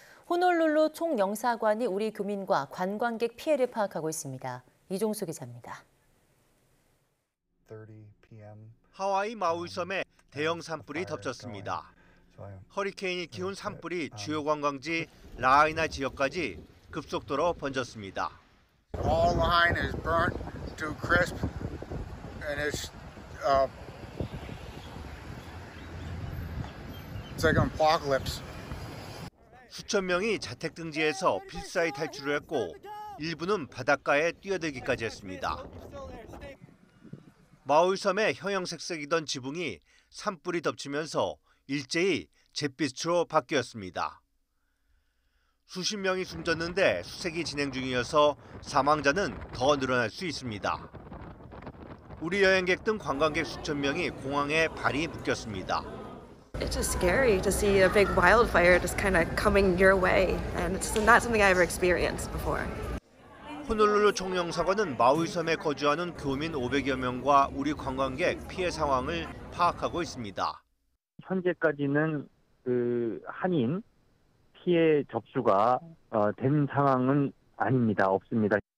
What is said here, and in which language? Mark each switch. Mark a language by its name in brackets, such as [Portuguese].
[Korean] 호놀룰루 총영사관이 우리 교민과 관광객 피해를 파악하고 있습니다. 이종수 기자입니다. 하와이 마우이 섬에 대형 산불이 덮쳤습니다. 허리케인이 키운 산불이 주요 관광지 라하이나 지역까지 급속도로 번졌습니다. [English] All line is burnt to crisp, and it's like an apocalypse. [Korean] 수천 명이 자택 등지에서 필사히 탈출을 했고 일부는 바닷가에 뛰어들기까지 했습니다. 마우이 섬의 형형색색이던 지붕이 산불이 덮치면서 일제히 잿빛으로 바뀌었습니다. 수십 명이 숨졌는데 수색이 진행 중이어서 사망자는 더 늘어날 수 있습니다. 우리 여행객 등 관광객 수천 명이 공항에 발이 묶였습니다. [English] It's just scary to see a big wildfire just kind of coming your way, and it's not something I ever experienced before. [Korean] 호놀룰루 총영사관은 마우이 섬에 거주하는 교민 500여 명과 우리 관광객 피해 상황을 파악하고 있습니다. 현재까지는 한인 피해 접수가 된 상황은 아닙니다. 없습니다.